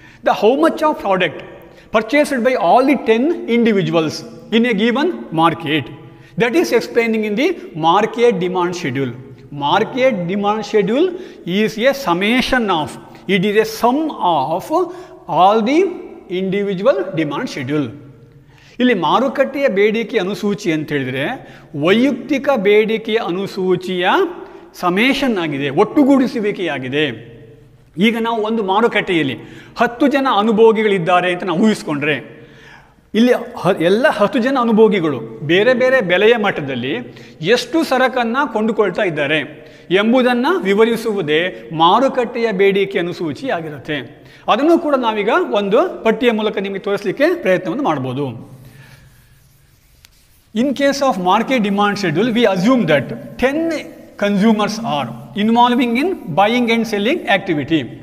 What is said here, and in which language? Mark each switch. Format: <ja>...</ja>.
<en>The how much of product purchased by all the 10 individuals in a given market, that is explaining in the market demand schedule. Market demand schedule is a summation of, it is a sum of all the individual demand schedule.</en> <kn>ಇಲ್ಲಿ ಮಾರುಕಟ್ಟೆಯ ಬೇಡಿಕೆ ಅನುಸೂಚಿ ಅಂತ ಹೇಳಿದರೆ ವೈಯಕ್ತಿಕ ಬೇಡಿಕೆಯ ಅನುಸೂಚಿಯ summation ಆಗಿದೆ, ಒಟ್ಟುಗೂಡಿಸುವಿಕೆಯಾಗಿದೆ. ಈಗ ನಾವು ಒಂದು ಮಾರುಕಟ್ಟೆಯಲ್ಲಿ 10 ಜನ ಅನುಭೋಗಿಗಳಿದ್ದಾರೆ ಅಂತ ನಾವು ಊಹಿಸ್ಕೊಂಡ್ರೆ, ಇಲ್ಲಿ ಎಲ್ಲ 10 ಜನ ಅನುಭೋಗಿಗಳು ಬೇರೆ ಬೇರೆ ಬೆಲೆಯ ಮಟ್ಟದಲ್ಲಿ ಎಷ್ಟು ಸರಕನ್ನು ಕೊಂಡುಕೊಳ್ತಾ ಇದ್ದಾರೆ ಎಂಬುದನ್ನು ವಿವರಿಸುವುದೇ ಮಾರುಕಟ್ಟೆಯ ಬೇಡಿಕೆ ಅನುಸೂಚಿ ಆಗಿರುತ್ತೆ. ಅದನ್ನು ಕೂಡ ನಾವೀಗ ಒಂದು ಪಟ್ಟಿಯ ಮೂಲಕ ನಿಮಗೆ ತೋರಿಸಲಿಕ್ಕೆ ಪ್ರಯತ್ನವನ್ನು ಮಾಡ್ಬೋದು.</kn> <en>In case of market demand schedule, we assume that 10 consumers are involving in buying and selling activity.</en>